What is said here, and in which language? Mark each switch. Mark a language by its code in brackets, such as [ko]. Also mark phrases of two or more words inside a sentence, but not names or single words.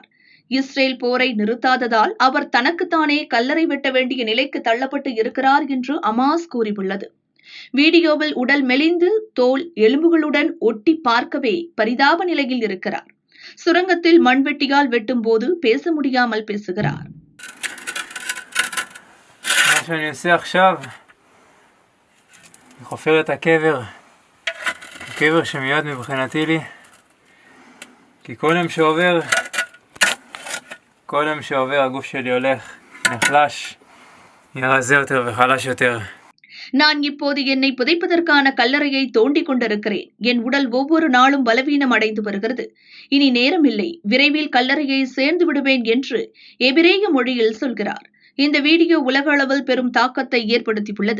[ta] இஸ்ரேல் போரை நிறுத்தாததால் அவர் தனக்குத்தானே கல்லறை வெட்ட வேண்டிய நிலைக்கு தள்ளப்பட்டு இருக்கிறார் என்று ஹமாஸ் கூறியுள்ளது. வீடியோவில் உடல் மெலிந்து தோல் எலும்புகளுடன் ஒட்டி பார்க்கவே பரிதாப நிலையில் இருக்கிறார். சுரங்கத்தில் மண்வெட்டியால் வெட்டும் போது பேச முடியாமல் பேசுகிறார். [he] אני חופר את הקבר, קבר שמיועד מבחינתי לי, כי כל יום שעובר הגוף שלי הולך, נחלש, נהיה רזה יותר וחלש יותר. [ta] நான் இப்போது என்னை புதைப்பதற்கான கல்லறையை தோண்டிக் கொண்டிருக்கிறேன். என் உடல் ஒவ்வொரு நாளும் பலவீனம் அடைந்து வருகிறது. இனி நேரமில்லை, விரைவில் கல்லறையை சேர்ந்து விடுவேன் என்று எபிரேய மொழியில் சொல்கிறார். இந்த வீடியோ உலக அளவில் பெரும் தாக்கத்தை ஏற்படுத்தியுள்ளது.